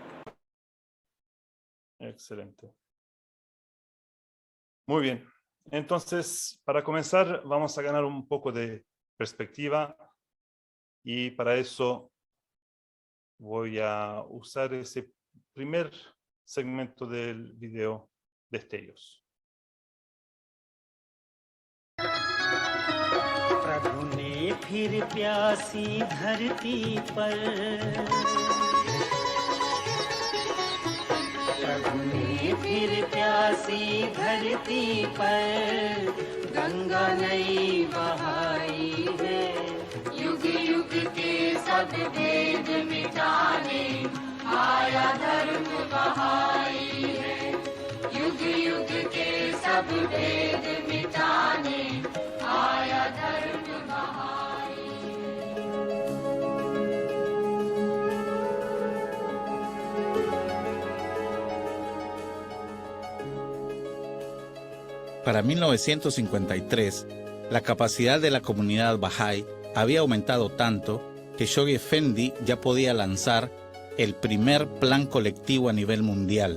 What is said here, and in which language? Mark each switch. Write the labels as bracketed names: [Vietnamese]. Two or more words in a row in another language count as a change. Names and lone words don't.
[Spanish] Excelente. Muy bien. Entonces, para comenzar, vamos a ganar un poco de perspectiva y para eso voy a usar ese primer segmento del video Destellos. [Hindi] प्रभु ने फिर प्यासी धरती पर प्रभु ने फिर प्यासी धरती पर गंगा नई बहाई है युग युग के सब भेद मिटाने आया धर्म बहाई है युग युग के सब भेद मिटाने आया धर्म बहाई। [Spanish] Para 1953, la capacidad de la comunidad Bahá'í había aumentado tanto que Shoghi Effendi ya podía lanzar el primer plan colectivo a nivel mundial.